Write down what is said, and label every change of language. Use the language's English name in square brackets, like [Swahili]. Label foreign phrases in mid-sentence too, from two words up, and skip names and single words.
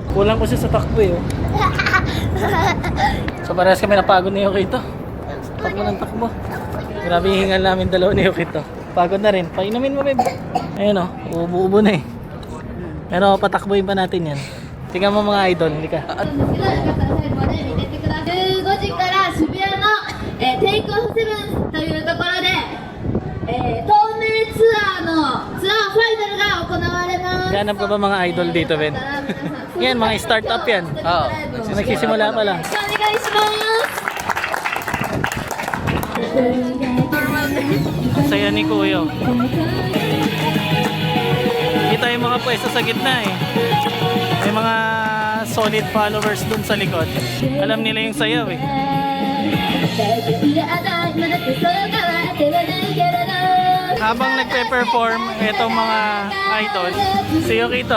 [Filipino] Kulang ko siya sa takbo eh. So parehas kami napagod ni Yukito. Takbo ng takbo. Grabe yung hingal namin dalawa ni Yukito. Pagod na rin. Painumin mo, babe. Ayun o. Ubo-ubo na eh. Pero patakbuhin pa natin yan. Tingnan mo mga idol. Hindi ka. [Japanese] 15 時から渋谷の、テイクオフセブンというところで、透明ツアーファイナルが行われます。 [Filipino] Ganap ka ba mga idol dito, Ben? Yan, mga startup yan. Oo. Nagsisimula pa lang. [Japanese] お願いします。 [Filipino] Ang saya ni Kuya. Kita yung mga pwesto sa gitna eh. May mga solid followers dun sa likod. Alam nila yung sayaw eh. Habang nagpe-perform itong mga idol, si Yukito.